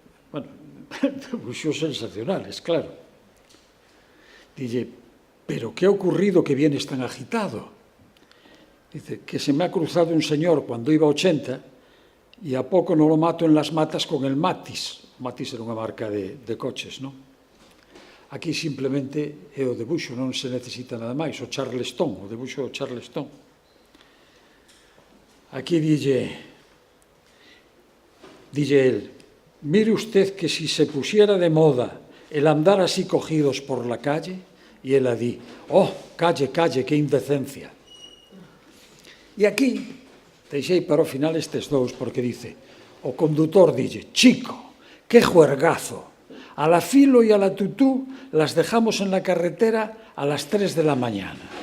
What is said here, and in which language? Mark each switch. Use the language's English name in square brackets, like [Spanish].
[Spanish] Bueno, [Galician] debuxos sensacionales, claro. Dille, [Spanish] ¿pero qué ha ocurrido que vienes tan agitado? Dice, que se me ha cruzado un señor cuando iba a 80 y a poco no lo mato en las matas con el Matis. [Galician] Matis era unha marca de coches, non? Aquí simplemente é o debuxo, non se necesita nada máis, o Charleston, o debuxo do Charleston. Aquí dille [Spanish] él, mire usted que si se pusiera de moda el andar así cogidos por la calle, [Galician] y ela di, [Spanish] calle, qué indecencia. [Galician] E aquí, deixei para o final estes dous, porque dice, o conductor dille, [Spanish] chico, qué juergazo, a la Filo y a la Tutú las dejamos en la carretera a las 3 de la mañana.